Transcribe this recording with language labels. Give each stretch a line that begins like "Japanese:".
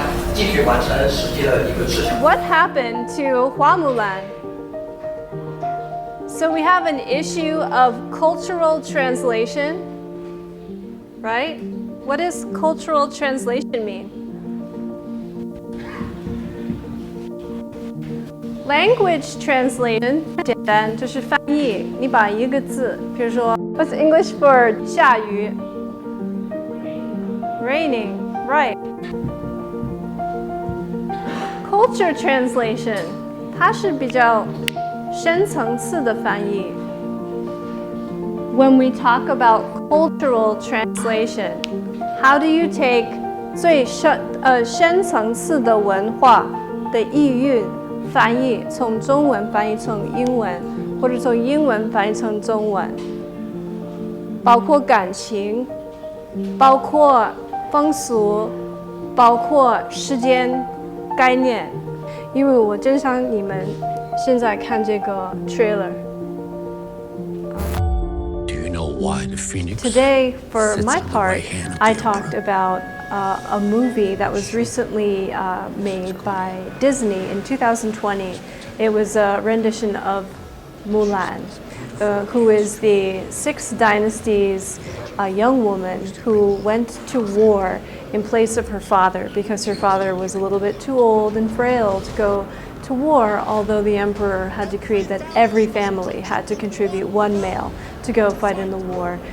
English: What happened to Hua Mulan? So we have an issue of cultural translation, right? What does cultural translation mean? Language translation
Chinese: 简单就是翻译，你把一个字，比如说
English: What's English for
Chinese: 下雨 ？
English: Raining, right? Culture translation
Chinese: 它是比较深层次的翻译。
English: When we talk about cultural translation, how do you take
Chinese: 最深层次的文化的意蕴翻译，从中文翻译成英文，或者从英文翻译成中文，包括感情，包括风俗，包括时间概念。因为我真想你们现在看这个 trailer。
English: Do you know why the phoenix Today, for my part, I talked about a movie that was recently made by Disney in 2020. It was a rendition of Mulan, who is the 6th dynasty's young woman who went to war in place of her father because her father was a little bit too old and frail to go to war, although the emperor had decreed that every family had to contribute 1 male to go fight in the war.